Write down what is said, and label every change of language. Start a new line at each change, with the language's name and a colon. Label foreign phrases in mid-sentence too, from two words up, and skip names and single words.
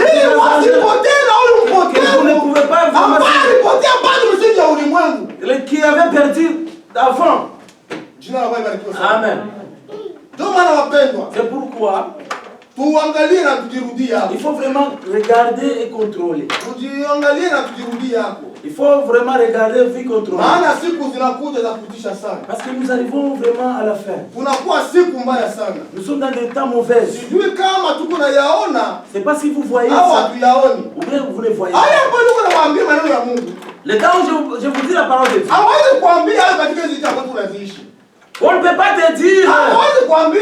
French: Que vous ne pouvez pas vraiment qui avait perdu avant. Amen. C'est pourquoi il faut vraiment regarder et contrôler. Il faut vraiment regarder vie contre vie.
Swahili: Maana siku zinakuja za kutisha sana.
French: Parce que nous arrivons vraiment à la fin.
Swahili: Kunakuwa siku mbaya sana.
French: Nous sommes dans des temps mauvais.
Swahili: Sijui kama tuko na yaona.
French: C'est pas si vous voyez ça. Ou bien vous le voyez.
Swahili: Haya ambayo niko nawaambia maneno ya Mungu.
French: Le temps où je vous dis la parole de Dieu.
Swahili: Hawezi kuambia hayo katika hizo zitakuwa tunaziishi.
French: On ne peut pas te dire.
Swahili: Hawezi kuambia